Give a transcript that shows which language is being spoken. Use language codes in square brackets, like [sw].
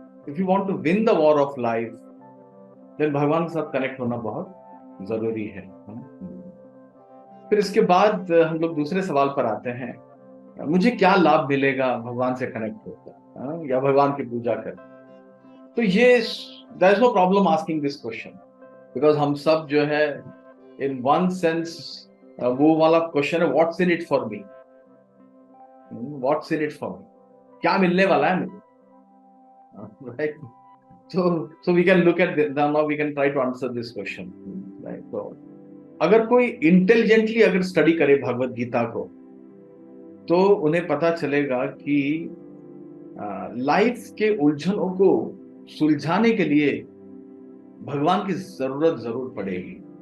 [en] If you want to win the war of life, then [hi] भगवान के साथ connect होना बहुत जरूरी है। फिर इसके बाद हम लोग दूसरे सवाल पर आते हैं, मुझे क्या लाभ मिलेगा भगवान से कनेक्ट होकर, या भगवान की पूजा कर। [en] तो ये there is no problem asking this question, because [hi] हम सब जो है [en] in one sense वो वाला question है, what's in it for me, what's in it for me, [hi] क्या मिलने वाला है मुझे, [en] Right. so we can look at this, now we can try to answer this question, right। [hi] तो अगर कोई इंटेलिजेंटली अगर स्टडी करे भगवत गीता को, तो उन्हें पता चलेगा कि लाइफ के उलझनों को सुलझाने के लिए भगवान की जरूरत जरूर पड़ेगी।